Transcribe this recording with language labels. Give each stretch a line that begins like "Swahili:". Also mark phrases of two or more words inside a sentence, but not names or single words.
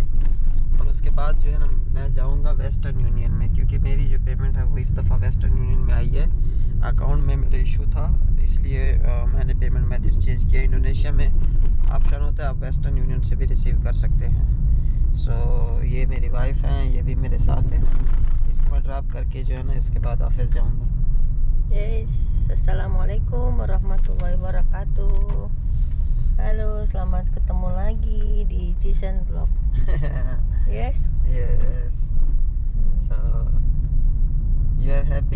Hindi: और उसके बाद जो है ना मैं जाऊंगा वेस्टर्न यूनियन में, क्योंकि मेरी जो पेमेंट है वो इस दफ़ा वेस्टर्न यूनियन में आई है। अकाउंट में मेरे इशू था, इसलिए मैंने
English: payment method change
Hindi: किया। इंडोनेशिया में ऑप्शन होता है आप वेस्टर्न यूनियन से भी रिसीव कर सकते हैं। सो ये मेरी वाइफ हैं, ये भी मेरे साथ हैं। इसको मैं ड्रॉप करके जो है ना इसके बाद ऑफिस जाऊँगा।
Arabic: Yes, السلام عليكم ورحمة الله وبركاته.
Indonesian: Halo, selamat ketemu lagi di Jason Vlog.
English: Yes. Yes. So you are happy?